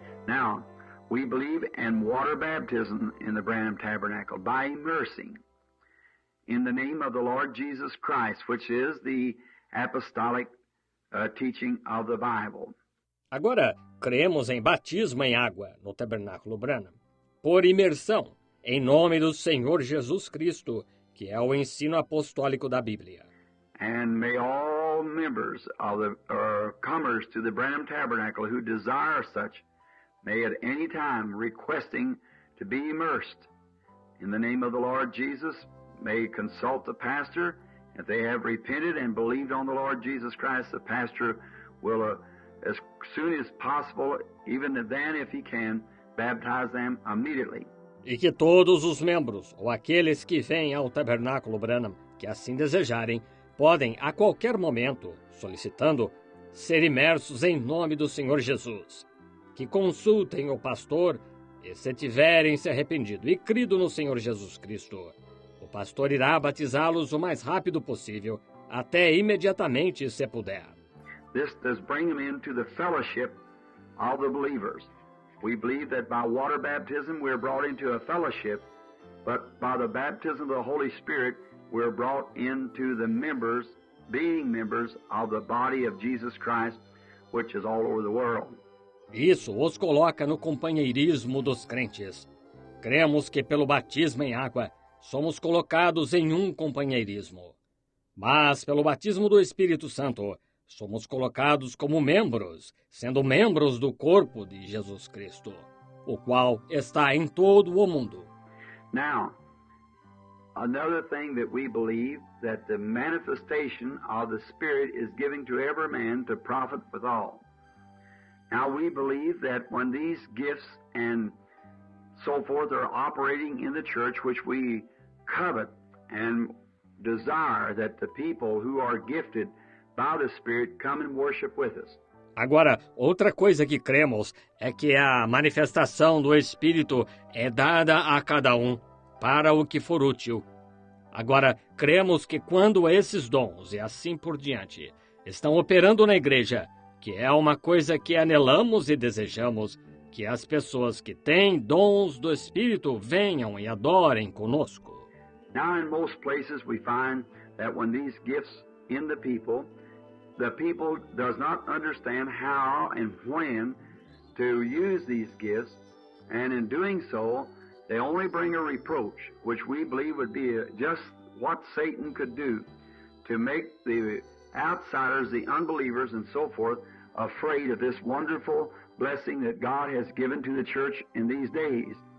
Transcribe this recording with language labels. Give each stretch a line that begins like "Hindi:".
English: Now, we believe in water baptism in the Branham Tabernacle by immersing in the name of the Lord Jesus Christ, which is the apostolic teaching of the Bible.
Portuguese: Agora, cremos em batismo em água no Tabernáculo Branham, por imersão, em nome do Senhor Jesus Cristo, que é o ensino apostólico da Bíblia.
English: And may all members of the comers to the Branham Tabernacle who desire such, may at any time requesting to be immersed in the name of the Lord Jesus, may consult the pastor. If they have repented and believed on the Lord Jesus Christ, the pastor will, as soon as possible, even then if he can, baptize them immediately.
Portuguese: E que todos os membros, ou aqueles que vêm ao Tabernáculo Branham, que assim desejarem, podem, a qualquer momento, solicitando, ser imersos em nome do Senhor Jesus. Que consultem o pastor e, se tiverem se arrependido e crido no Senhor Jesus Cristo, o pastor irá batizá-los o mais rápido possível, até imediatamente se puder.
English: This does bring them into the fellowship of the believers. We believe that by water baptism we're brought into a fellowship, but by the baptism of the Holy Spirit we're brought into the members, being members of the body of Jesus Christ, which is all over the world.
Portuguese: Isso os coloca no companheirismo dos crentes. Cremos que pelo batismo em água somos colocados em um companheirismo. Mas pelo batismo do Espírito Santo somos colocados como membros, sendo membros do corpo de Jesus Cristo, o qual está em todo o mundo.
English: Now, another thing that we believe, that the manifestation of the Spirit is given to every man to profit withal. Now we believe that when these gifts and so forth are operating in the church, which we covet and desire that the people who are gifted by the Spirit come and worship with us.
Portuguese: Agora, outra coisa que cremos é que a manifestação do Espírito é dada a cada um para o que for útil. Agora, cremos que quando esses dons e assim por diante estão operando na igreja, que é uma coisa que anelamos e desejamos, que as pessoas que têm dons do Espírito venham e adorem conosco.
English: Now, in most places, we find that when these gifts in the people does not understand how and when to use these gifts, and in doing so, they only bring a reproach, which we believe would be just what Satan could do to make the outsiders, the unbelievers, and so forth, afraid of this wonderful blessing that God has given to the church in these days.